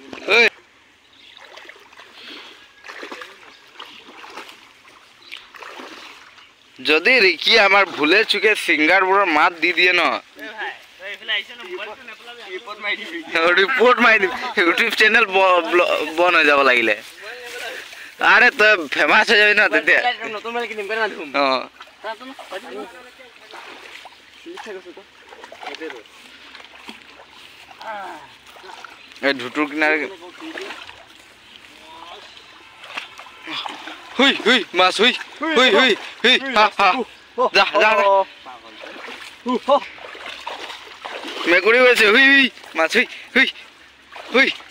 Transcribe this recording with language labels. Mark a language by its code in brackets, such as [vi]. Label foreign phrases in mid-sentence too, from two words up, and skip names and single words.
[as] ঐ যদি ৰিকি আমাৰ ভুলে চুকে সিঙ্গাৰবোৰৰ মাত দি দিয়ে ন ৰিপৰ্ট মাৰি দিম [en] YouTube channel [as] বন হৈ যাব লাগিলে আৰে তই ফেমাছ হৈ যাবি ন তেতিয়া নতুন মাল কিনিম কেনে ধুম এই ধুতুৰ কিনাৰে হুই হুই মাছ হুই হুই হুই হুই হা হা যা যা মেকুৰী গৈছে হুই হুই মাছ হুই হুই হুই